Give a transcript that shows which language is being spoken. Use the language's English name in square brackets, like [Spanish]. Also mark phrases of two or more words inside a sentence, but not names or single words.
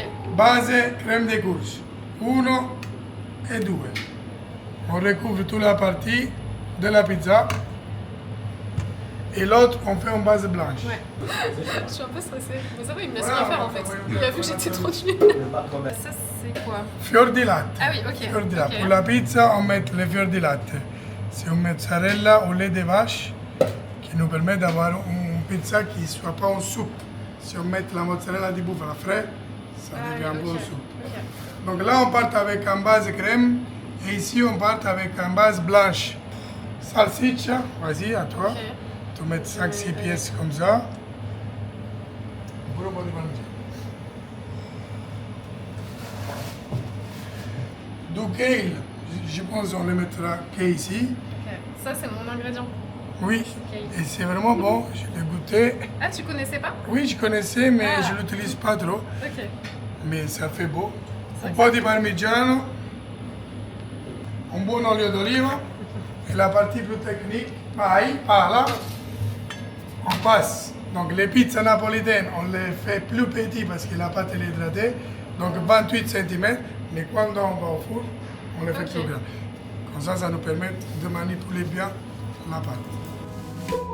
[French] Base, crème de courge. 1 et 2. On recouvre toute la partie de la pizza. Et l'autre, on fait en base blanche. Ouais. Je suis un peu stressée. Mais ça va, il me laisse rien faire en fait. Il a vu que j'étais trop nulle. Ça, c'est quoi? [Italian] Fior di latte. [French] Ah oui, ok. [Italian] Fior di latte. [French] Ok. Pour la pizza, on met le [Italian] fior di latte. [French] C'est une mozzarella au lait de vache qui nous permet d'avoir une pizza qui ne soit pas en soupe. Si on met la [Italian] mozzarella di bufala [French] frais, Ça devient un peu souple. Donc là, on part avec un base crème et ici, on part avec un base blanche. Salsiccia, vas-y, à toi. Tu mets 5-6 pièces comme ça. Du kale, je pense qu'on le mettra qu'ici. Ça, c'est mon ingrédient. Oui, et c'est vraiment bon, je l'ai goûté. Ah, tu connaissais pas? Oui, je connaissais, mais je ne l'utilise pas trop. Ok. Mais ça fait beau. [Italian] Un po' di parmigiano, un buon olio d'oliva [French] et la partie plus technique, pareil, par là, on passe. Donc les pizzas napolitaines, on les fait plus petits parce que la pâte est hydratée, donc 28 cm, mais quand on va au four, on les fait plus grand. Comme ça nous permet de manipuler bien la pâte.